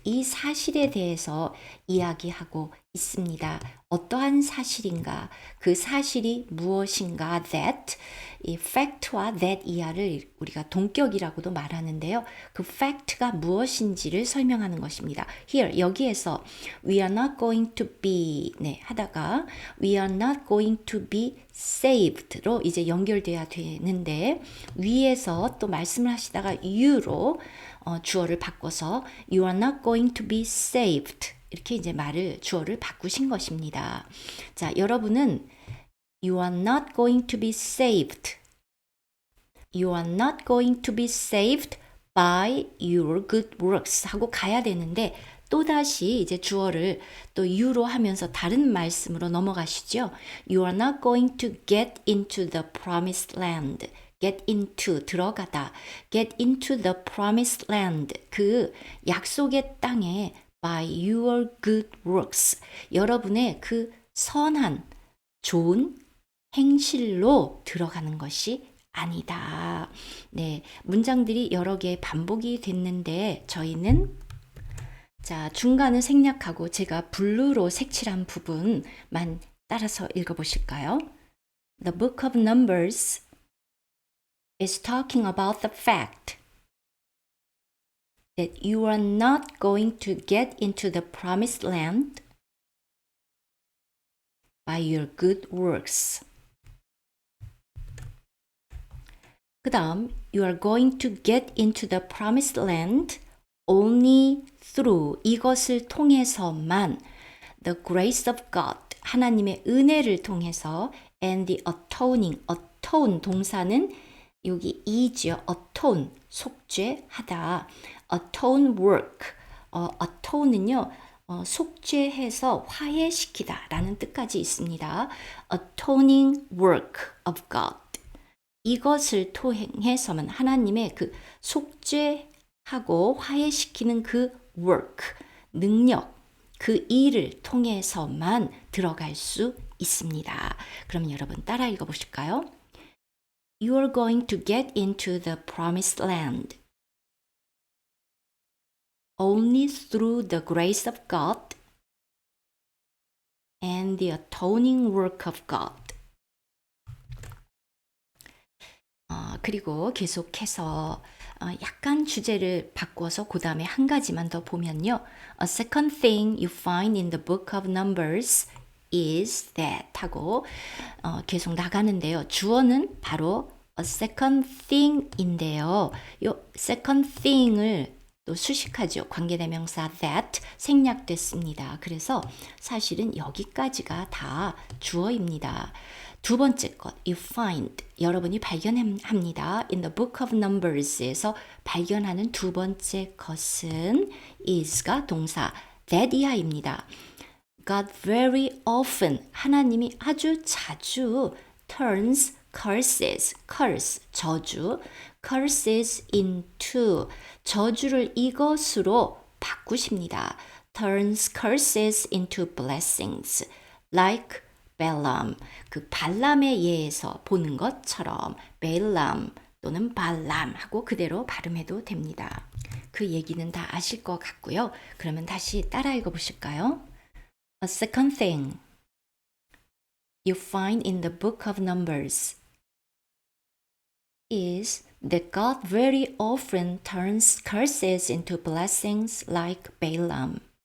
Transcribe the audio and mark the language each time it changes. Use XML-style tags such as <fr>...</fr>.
<ko>이 사실에 대해서 이야기하고 있습니다. 어떠한 사실인가? 그 사실이 무엇인가? That. 이 fact와 that 이하를 우리가 동격이라고도 말하는데요. 그 fact가 무엇인지를 설명하는 것입니다.</ko> <en>Here,</en> <ko>여기에서</ko> <en>we are not going to be</en> <ko>하다가</ko> <en>we are not going to be saved</en> <ko>로 이제 연결돼야 되는데 위에서 또 말씀을 하시다가 you로 주어를 바꿔서</ko> <en>you are not going to be saved</en> <ko>이렇게 이제 주어를 바꾸신 것입니다. 자, 여러분은</ko> <en>You are not going to be saved. You are not going to be saved by your good works</en> <ko>하고 가야 되는데 또다시 이제 주어를 또 you로 하면서 다른 말씀으로 넘어가시죠.</ko> <en>You are not going to get into the promised land. get into</en> <ko>들어가다.</ko> <en>get into the promised land</en> <ko>그 약속의 땅에</ko> <en>by your good works</en> <ko>여러분의 그 선한 좋은 행실로 들어가는 것이 아니다. 네, 문장들이 여러 개 반복이 됐는데 저희는 자, 중간은 생략하고 제가 블루로 색칠한 부분만 따라서 읽어보실까요?</ko> <en>The book of Numbers is talking about the fact that you are not going to get into the promised land by your good works.</en> <ko>그 다음,</ko> <en>you are going to get into the promised land only through</en> <ko>이것을 통해서만</ko> <en>the grace of God</en> <ko>하나님의 은혜를 통해서</ko> <en>and the atone</en> <ko>동사는 여기 이지요. atone 속죄하다. atone work atone은요 속죄해서 화해시키다 라는 뜻까지 있습니다.</ko> <en>atoning work of God</en> <ko>이것을 통해서만 하나님의 그 속죄하고 화해시키는 그 work, 능력, 그 일을 통해서만 들어갈 수 있습니다. 그럼 여러분 따라 읽어보실까요?</ko> <en>You are going to get into the promised land only through the grace of God and the atoning work of God.</en> <ko>그리고 계속해서 약간 주제를 바꿔서 그 다음에 한 가지만 더 보면요.</ko> <en>A second thing you find in the book of Numbers is that</en> <ko>하고 계속 나가는데요. 주어는 바로 a second thing인데요. 이 second thing을 또 수식하죠. 관계대명사 that 생략됐습니다. 그래서 사실은 여기까지가 다 주어입니다. 두 번째 것, you find, 여러분이 발견합니다.</ko> <en>In the book of Numbers</en> <ko>에서 발견하는 두 번째 것은 is가 동사, that 이하입니다.</ko> <en>God very often,</en> <ko>하나님이 아주 자주</ko> <en>turns curse,</en> <ko>저주,</ko> <en>curses into,</en> <ko>저주를 이것으로 바꾸십니다.</ko> <en>turns curses into blessings, like Balaam,</en> <ko>그 발람의 예에서 보는 것처럼 Balaam 또는 발람 하고 그대로 발음해도 됩니다. 그 얘기는 다 아실 것 같고요. 그러면 다시 따라 읽어보실까요?</ko> <en>A second thing you find in the book of Numbers is that God very often turns curses into blessings like Balaam.</en>